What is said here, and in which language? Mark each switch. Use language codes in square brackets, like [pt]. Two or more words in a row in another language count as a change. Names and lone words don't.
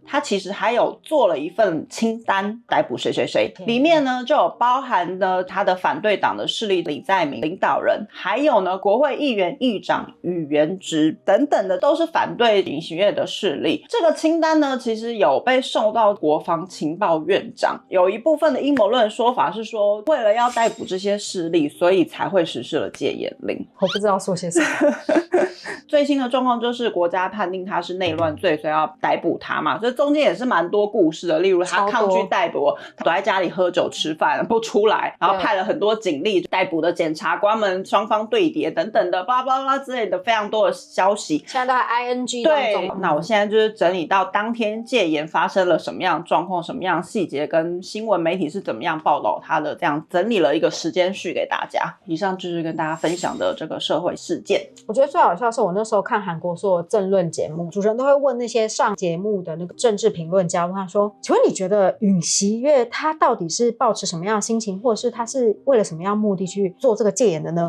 [zh] 他其實還有做了一份清單，逮捕誰誰誰，裡面呢就有包含呢他的反對党的勢力李在明領導人，還有呢國會議員、議長宇元直等等的，都是反對尹錫悅的勢力。這個清單呢，其實有被送到國防情報院長。有一部分的陰謀論說法是說，為了要逮捕這些勢力，所以才會實施了戒嚴令。我不知道說些什麼。最新的狀況就是國家判定他是內亂罪，所以要逮捕他嘛。這中間也是蠻多故事的，例如他抗拒逮捕，他躲在家裡喝酒吃飯不出來，然後派了很多警力逮捕的檢察官們，雙方對諜等等的巴拉巴拉之類的非常多的消息，現在都在 ING 當中。对，那我現在就是整理到當天戒嚴發生了什麼樣的狀況，什麼樣的細節，跟新聞媒體是怎麼樣報道它的，這樣整理了一個時間序給大家。以上就是跟大家分享的這個社會事件。我覺得最好笑的是，我那時候看韓國所有政論節目，主持人都會問那些上節目的那個政治評論家，問他說：“請問你覺得尹錫悅他到底是抱持什麼樣的心情，或者是他是為了什麼樣的目的去做這個戒嚴的呢？”